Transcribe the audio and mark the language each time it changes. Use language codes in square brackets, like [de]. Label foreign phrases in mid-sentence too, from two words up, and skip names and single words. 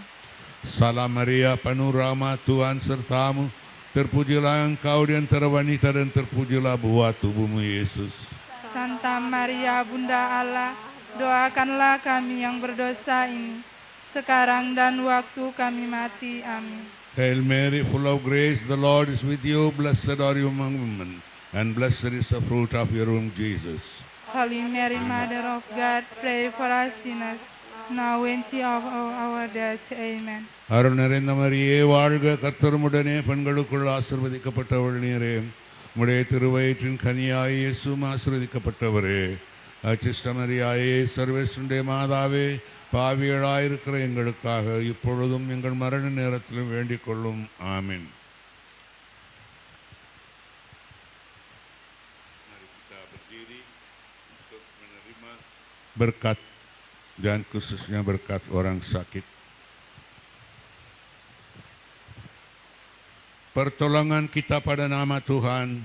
[id] Salam Maria, penuh rahmat, Tuhan sertamu. Terpujilah Engkau di antara wanita dan terpujilah buah tubuhmu Yesus. Santa Maria Bunda Allah, doakanlah kami yang berdosa ini, sekarang dan waktu kami mati. Amin. [en] Hail Mary, full of grace, the Lord is with you. Blessed are you among women, and blessed is the fruit of your womb, Jesus. Holy Mary, Mother of God, pray for us sinners, now and at the hour of our death. Amen. [ta] அருள் நிறைந்த மரியே வாழ்க, கர்த்தருமுடனே பெண்களுக்குள் ஆசீர்வதிக்கப்பட்டவள் நீரே. உம்முடைய திருவயிற்றின் கனியாய் இயேசுவும் ஆசீர்வதிக்கப்பட்டவரே. அச்சிஷ்ட மரியாயே, சர்வேசுடைய மாதாவே, பாவியளாயிருக்கிற எங்களுக்காக இப்பொழுதும் எங்கள் மரண நேரத்திலும் வேண்டிக் கொள்ளும். ஆமீன். [id] Berkat dan khususnya berkat orang sakit. Pertolongan kita pada nama Tuhan